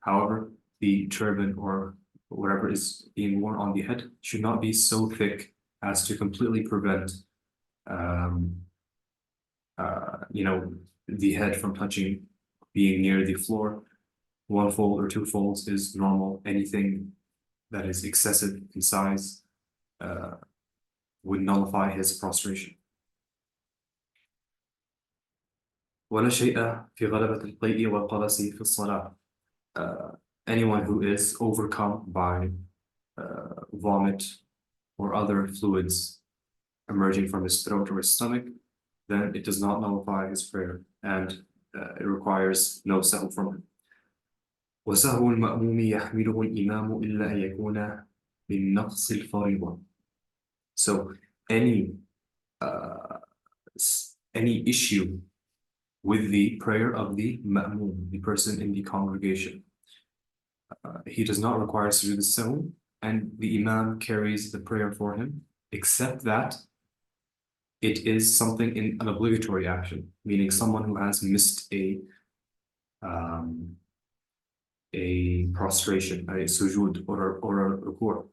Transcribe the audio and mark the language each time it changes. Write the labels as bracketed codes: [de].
[en] However, the turban or whatever is being worn on the head should not be so thick as to completely prevent the head from touching, being near the floor. One fold or two folds is normal. Anything that is excessive in size would nullify his prostration. [ar] ولا شيء في غلبة القيء والقلس في الصلاة. [en] Anyone who is overcome by vomit or other fluids emerging from his throat or his stomach, then it does not nullify his prayer and it requires no sahw from him. [ar] وسهو المأموم يحمله الإمام إلا أن يكون من نقص الفريضة. [en] So any issue with the prayer of the ma'moom, the person in the congregation, he does not require sujood al-sahw, and the imam carries the prayer for him, except that it is something in an obligatory action, meaning someone who has missed a prostration, a sujood or a ruku'.